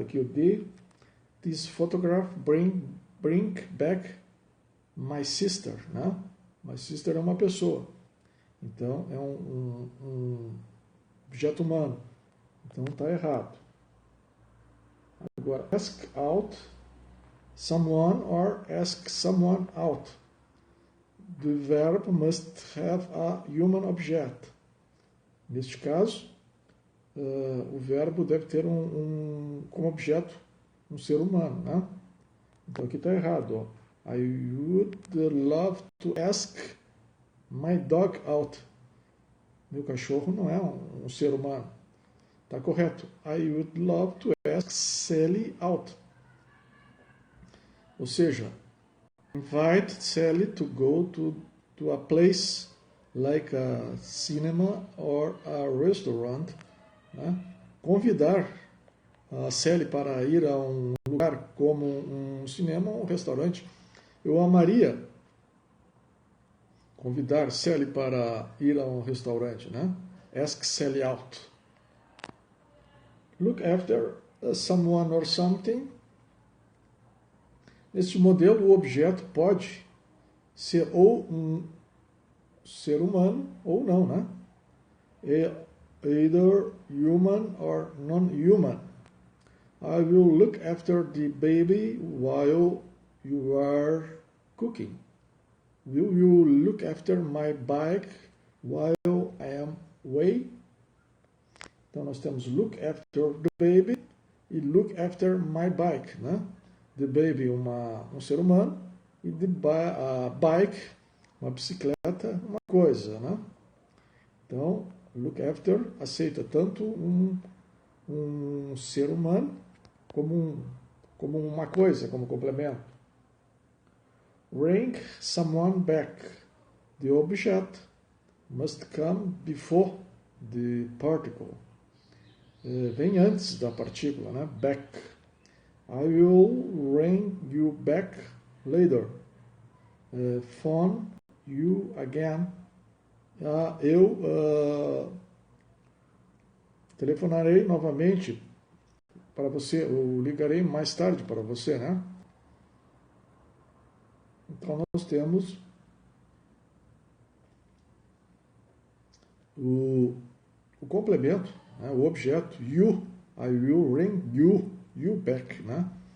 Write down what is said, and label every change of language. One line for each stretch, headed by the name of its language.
Portuguese: Aqui o
English: this photograph bring back my sister.
Portuguese: Né?
English: My sister
Portuguese: é uma pessoa. Então, é um objeto humano. Então, está errado. Agora,
English: ask out someone or ask someone out. The verb must have a human object.
Portuguese: Neste caso, o verbo deve ter como objeto um ser humano. Né? Então, aqui está errado. Ó.
English: I would love to ask my dog out.
Portuguese: Meu cachorro não é um ser humano. Está correto.
English: I would love to ask Sally out.
Portuguese: Ou seja,
English: invite Sally to go to a place like a cinema or a restaurant. Né?
Portuguese: Convidar a Sally para ir a um lugar como um cinema ou um restaurante. Eu amaria convidar Sally para ir a um restaurante, né?
English: Ask Sally out. Look after someone or something.
Portuguese: Neste modelo, o objeto pode ser ou um ser humano ou não, né?
English: Either human or non-human. I will look after the baby while you are cooking. Will you look after my bike while I am away?
Portuguese: Então nós temos
English: look after the baby
Portuguese: e
English: look after my bike,
Portuguese: né?
English: The baby,
Portuguese: um ser humano, e a bike, uma bicicleta, uma coisa, né? Então, look after aceita tanto um ser humano como uma coisa, como complemento.
English: Bring someone back. The object must come before the particle.
Portuguese: Vem antes da partícula, né?
English: Back. I will bring you back later. Phone you again.
Portuguese: Eu telefonarei novamente para você, ou ligarei mais tarde para você, né? Então nós temos o complemento, né? O objeto
English: you, I will bring you back, né?